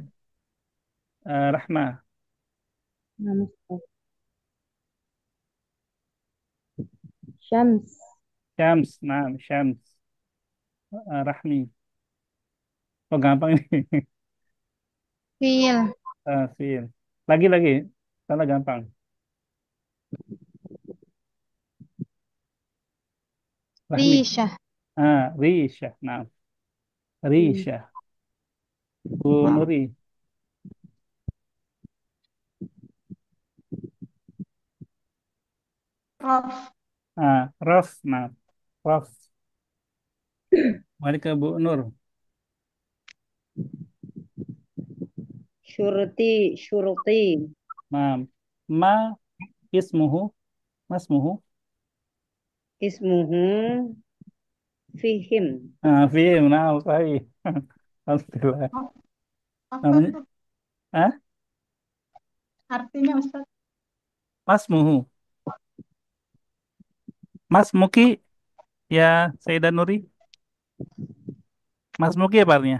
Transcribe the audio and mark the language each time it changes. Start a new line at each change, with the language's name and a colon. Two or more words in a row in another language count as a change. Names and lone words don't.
Indonesian: Rahma, Nah, Ustaz. Syams. Syams, nah, Syams. Rahmi. Oh, gampang ini. Fil. Fil. Lagi. Salah gampang. Rahmi. Risha. Risha. Nah, Risha. Bu Nuri. Raf. Raf. Nah, Raf. Balik ke Bu Nur. Syurti, syurti. Nah,
Arabic: ما اسمه. Masmuhu. اسمه فهيم. Fihim.
Indonesian: Nah, sahih. Alhamdulillah. Apa Namanya, tuh ah, artinya Ustaz? Masmuhu. Mas Muki, ya Sayyidah Nuri. Mas Muki apa artinya?